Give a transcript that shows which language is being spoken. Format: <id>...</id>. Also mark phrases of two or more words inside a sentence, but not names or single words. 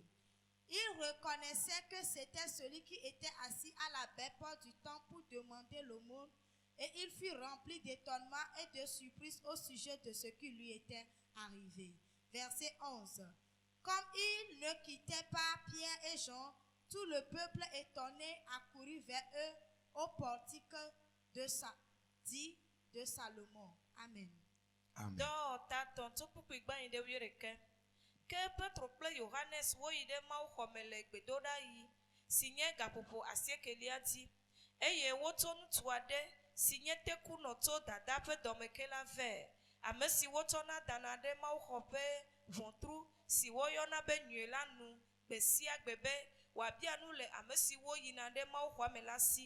<fr>Il reconnaissait que c'était celui qui était assis à la belle porte du temple pour demander l'aumône, et il fut rempli d'étonnement et de surprise au sujet de ce qui lui était arrivé. Verset 11. Comme il ne quittait pas Pierre et Jean, tout le peuple étonné accourut vers eux au portique de Salomon. Amen. Amen.</fr> <ee>Ke Petro kple Yohanes woyi ɖe Mawu xɔme le gbedoɖa yi si nye gaƒoƒo asiekelia dzi, eye wotsɔ ŋutsu aɖe si nye tekunɔ tso dada ƒe dɔmeke la vɛ, ame si wotsɔna dana ɖe Mawu xɔ ƒe ʋɔtru si woyɔna be nyui la nu gbe sia gbe be wòabia nu le ame si woyina ɖe Mawu xɔa me la si.</ee>